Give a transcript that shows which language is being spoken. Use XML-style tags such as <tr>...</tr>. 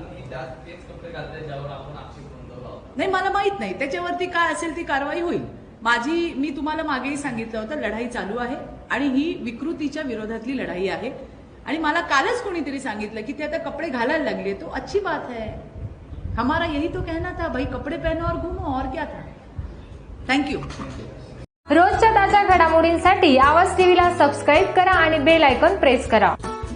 <mr>नाही मला माहित नाही त्याच्यावरती काय असेल ती कारवाई होईल. मी तुम्हाला मागेही सांगितलं होतं लढाई चालू आहे आणि ही विकृतीच्या विरोधातली लढाई आहे. आणि मला कालच कोणीतरी सांगितलं की ते आता कपडे घालायला लागले,</mr> <hi>तो अच्छी बात है. हमारा यही तो कहना था भाई, कपडे पहनो और घूमो, और क्या था.</hi> <en>Thank you.</en> <mr>रोजच्या ताज्या घडामोडींसाठी आवाज टीव्हीला सबस्क्राईब करा आणि बेल आयकॉन प्रेस करा.</mr>